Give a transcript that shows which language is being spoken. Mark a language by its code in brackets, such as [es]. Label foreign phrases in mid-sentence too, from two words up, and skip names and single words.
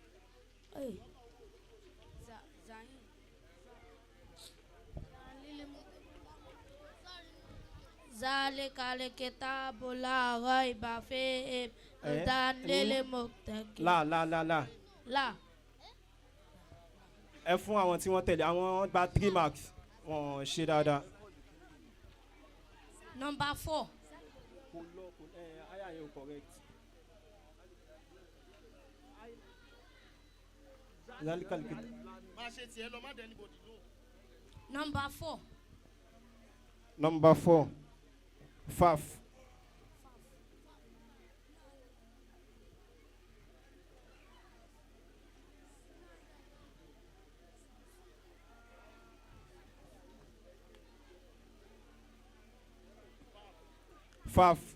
[ar] ذلك الكتاب لا ريب فيه هدى للمتقين. لا. [yo] ẹ fún àwọn tí wọ́n tẹ̀lé àwọn gba 3 marks wọ́n ṣe dáadáa. [en] Number 4. [yo] Aya yẹn ò correct. [en] Number 4. Number 4. Faf. Faf.